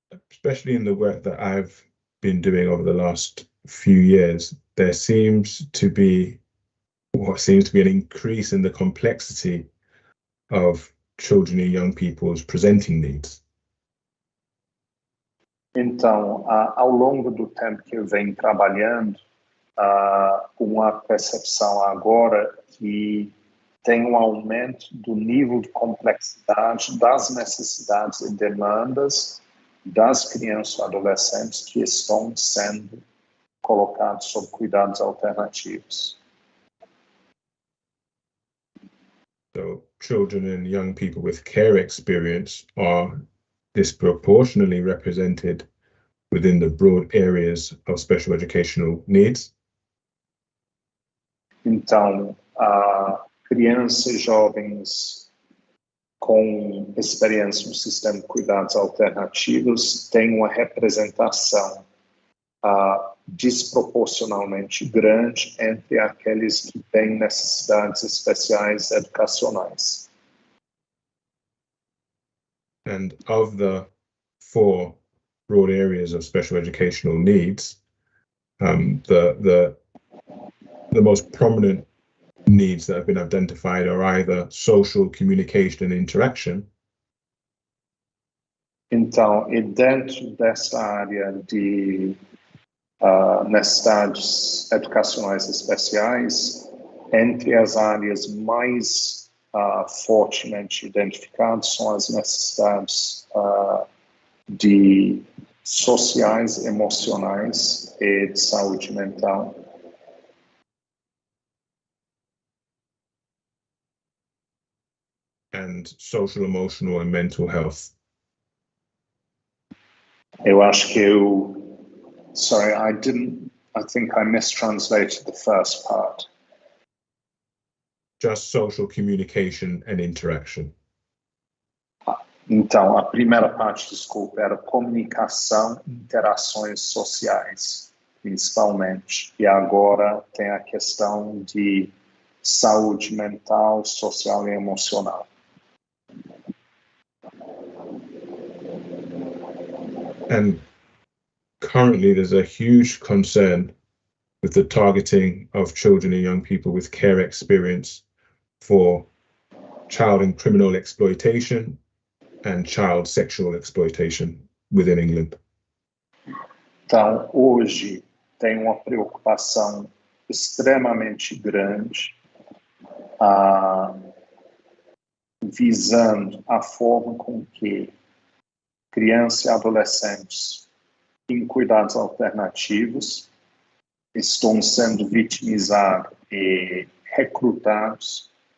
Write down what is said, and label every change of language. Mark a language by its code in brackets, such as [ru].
[en] Especially in the work that I've been doing over the last few years, there seems to be an increase in the complexity of children and young people's presenting needs. [pt] Então, ao longo do tempo que eu venho trabalhando, uma percepção agora que tem um aumento do nível de complexidade das necessidades e demandas das crianças e adolescentes que estão sendo colocados sob cuidados alternativos. [en] So children and young people with care experience are disproportionately represented within the broad areas of special educational needs. [pt] Então, crianças e jovens com experiência no sistema de cuidados alternativos têm uma representação desproporcionalmente grande entre aqueles que têm necessidades especiais educacionais. [en] And of the 4 broad areas of special educational needs, the most prominent needs that have been identified are either social, communication and interaction. [pt] Então, e dentro dessa área de necessidades educacionais especiais, entre as áreas mais fortemente identificadas são as necessidades de sociais, emocionais e de saúde mental. [en] And social, emotional and mental health. [pt] Eu acho que [en] sorry, I think I mistranslated the first part. Just social communication and interaction. [pt] Então, a primeira parte, desculpa, era comunicação e interações sociais, principalmente. E agora tem a questão de saúde mental, social e emocional. [en] And currently there's a huge concern with the targeting of children and young people with care experience for child and criminal exploitation and child sexual exploitation within England. [pt] Então, hoje tem uma preocupação extremamente grande visando a forma com que crianças e adolescentes em cuidados alternativos estão sendo vitimizados e recrutados